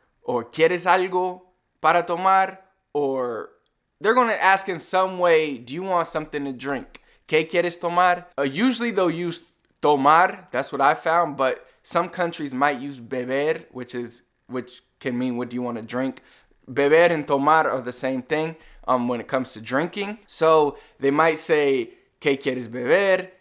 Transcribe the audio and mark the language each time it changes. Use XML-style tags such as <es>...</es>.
<es>Or ¿quieres algo para tomar?</es> <en>Or they're going to ask in some way, do you want something to drink?</en> <es>¿Qué quieres tomar?</es> <en>Usually they'll use tomar, that's what I found, but some countries might use beber, which can mean what do you want to drink. Beber and tomar are the same thing when it comes to drinking. So they might say,</en> <es>¿qué quieres beber?</es>